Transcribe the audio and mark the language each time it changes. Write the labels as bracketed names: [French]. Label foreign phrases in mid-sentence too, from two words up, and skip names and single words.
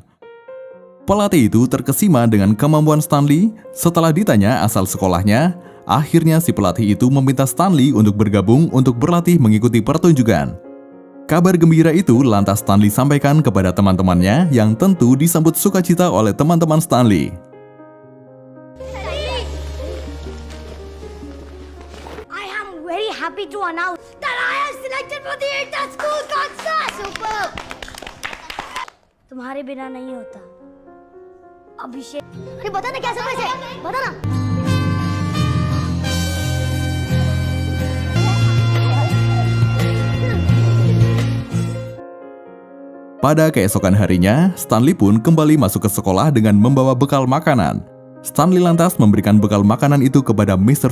[Indonesian] Pelatih itu terkesima dengan kemampuan Stanley. Setelah ditanya asal sekolahnya, akhirnya si pelatih itu meminta Stanley untuk bergabung untuk berlatih mengikuti pertunjukan. Kabar gembira itu lantas Stanley sampaikan kepada teman-temannya yang tentu disambut sukacita oleh teman-teman Stanley. [English] Happy to announce that I am selected for the inter-school concert. Superb! [Hindi] तुम्हारे बिना नहीं होता अभिषेक। अरे बता ना क्या सरप्राइज है, बता ना। [Indonesian] Pada keesokan harinya, Stanley pun kembali masuk ke sekolah dengan membawa bekal makanan. Stanley lantas memberikan bekal makanan itu kepada Mr.